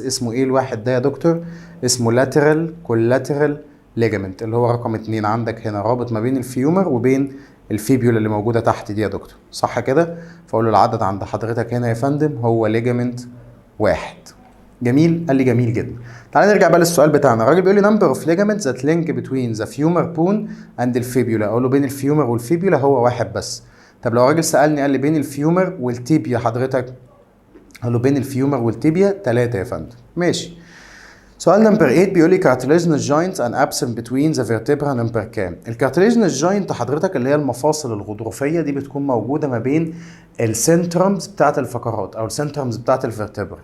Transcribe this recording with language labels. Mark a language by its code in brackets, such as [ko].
[ar] اسمه ايه الواحد ده يا دكتور؟ اسمه لاترال كولاترال ليجامنت اللي هو رقم 2. عندك هنا رابط ما بين الفيومر وبين الفيبيولا اللي موجودة تحت دي يا دكتور، صح كده؟ فاقول له العدد عند حضرتك هنا يا فندم هو ليجامنت 1. جميل؟ قال لي جميل جدا. تعالى نرجع بقى للسؤال بتاعنا. الراجل بيقول لي [en] number of ligaments that link between the femur bone and the fibula. [ar] اقول له بين الفيومر والفيبيولا هو واحد بس. طب لو الراجل سألني قال لي بين الفيومر والتيبيا حضرتك، اقول له بين الفيومر والتيبيا 3 يا فندم. ماشي. سؤال نمبر 8 بيقول لي [en] cartilaginous joints and absent between the vertebra [ar] نمبر كام؟ الكارتلاجينوس جوينت حضرتك اللي هي المفاصل الغضروفيه دي بتكون موجوده ما بين السنترمز بتاعت الفقرات او السنترمز بتاعت الفرتبرا.